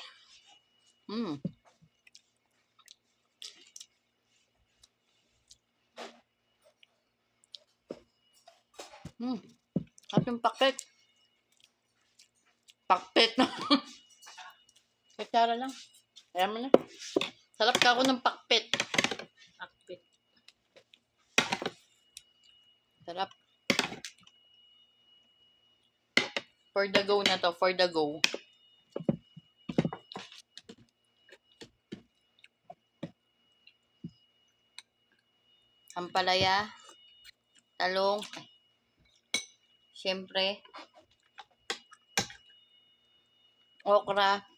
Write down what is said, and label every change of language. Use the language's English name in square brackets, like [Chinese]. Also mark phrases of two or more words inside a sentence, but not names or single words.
[Filipino] Hmm. Hmm. At yung pakbet. Pakbet na. Kutsara lang. Kaya mo na. Sarap ka ako ng pakbet. Pakbit. Sarap. [English] For the go na to. For the go. [Filipino] Ampalaya. Talong. Siyempre. Okra.